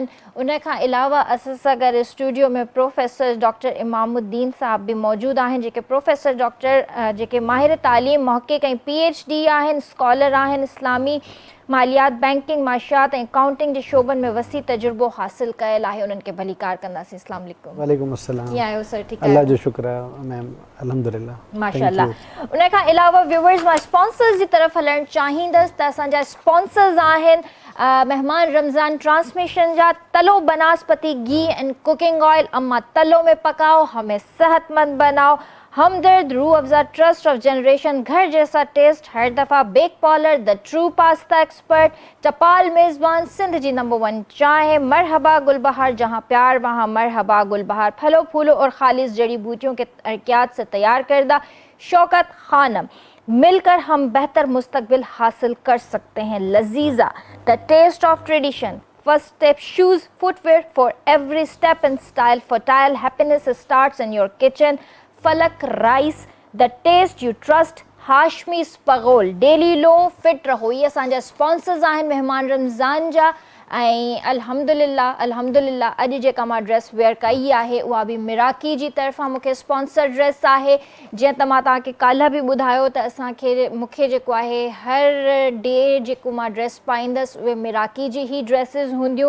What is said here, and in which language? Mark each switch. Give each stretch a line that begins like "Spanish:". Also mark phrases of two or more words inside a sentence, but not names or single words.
Sindhi: उन खां अलावा असां सां गॾु स्टूडियो में प्रोफेसर डॉक्टर इमामुद्दीन साहब बि मौजूदु आहिनि, जेके प्रोफेसर डॉक्टर जेके माहिर तालीम मुहक़िक़ ऐं PhD आहिनि, स्कॉलर आहिनि, इस्लामी मालियात बैंकिंग माशियात ऐं अकाउंटिंग जे शोबनि में वसी तजुर्बो हासिल कयल आहे। उन्हनि खे भलीकार कंदासीं।
Arabic: السلام عليكم. وعليكم السلام.
Sindhi: कीअं आहियो सर? ठीकु अल्लाह आहियो? जो शुक्र आहे मैम, अल्हम्दुलिल्लाह। माशाल्लाह। उन खां अलावा व्यूवर्स मां स्पॉन्सर्स जी तरफ़ हलणु चाहींदसि त असांजा स्पॉन्सर्स आहिनि मेहमान रमज़ान ट्रांसमिशन जा तलो बनास्पति घी
English: and cooking oil.
Urdu: اماں تلو میں پکاؤ، ہمیں صحت مند بناؤ. ہمدرد روح افزا
English: Trust of Generation,
Urdu: گھر جیسا ٹیسٹ ہر دفعہ.
English: Bake Polar, The True Pasta Expert, Chapal Mezban,
Sindhi: सिंध जी नंबर 1 चाय।
Urdu: مرحبا گلبہار، جہاں پیار وہاں مرحبا گلبہار، پھلوں پھولوں اور خالص جڑی بوٹیوں کے ترکیات سے تیار کردہ شوکت خانم. مل کر ہم بہتر مستقبل حاصل کر سکتے ہیں.
English: Lazeeza, The Taste of Tradition, First Step Shoes Footwear for Every Step in Style, Fertile Happiness Starts in Your Kitchen. Falak Rice, The Taste You Trust, Hashmi Ispaghol,
Urdu: ڈیلی لو فٹ رہو.
Sindhi: ये असांजा स्पॉन्सर्स आहिनि मेहमान रमज़ान जा। ऐं अल्हम्दुलिल्लाह अॼु जेका मां ड्रेस वेयर कई आहे उहा बि मिराकी जी तरफ़ां मूंखे स्पॉन्सर ड्रेस आहे। जीअं त मां तव्हांखे काल्ह बि ॿुधायो त मूंखे जेको आहे हर डे जेको मां ड्रेस पाईंदसि उहे मिराकी जी ई ड्रेसिस हूंदियूं।